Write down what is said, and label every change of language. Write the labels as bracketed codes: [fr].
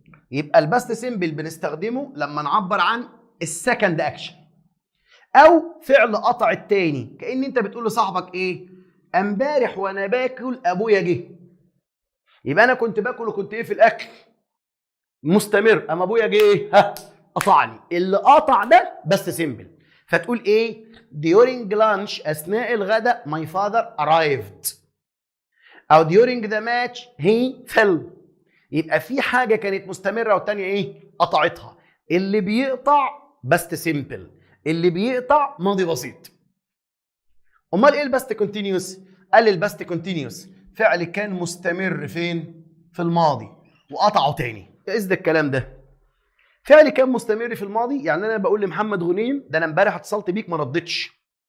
[ar] يبقى الباست سيمبل بنستخدمه لما نعبر عن السكند اكشن او فعل قطع التاني. كأن انت بتقول لصاحبك ايه؟ امبارح وانا باكل ابويا جه. يبقى انا كنت باكل وكنت ايه في الاكل؟ مستمر. اما ابويا جه ايه؟ ها، قطعني. اللي قطع ده بس سيمبل. فتقول ايه؟ [en] during lunch، [ar] اثناء الغداء [en] my father arrived، [ar] او [en] during the match he fell. [ar] يبقى في حاجه كانت مستمره والتانيه ايه؟ قطعتها. اللي بيقطع بس سيمبل، اللي بيقطع ماضي بسيط. امال ايه الباست كونتينيوس؟ قال الباست كونتينيوس فعل كان مستمر فين؟ في الماضي وقطعه تاني. ايه ده الكلام ده؟ فعل كان مستمر في الماضي، يعني انا بقول لمحمد غنيم ده انا امبارح اتصلت بيك ما ردتش.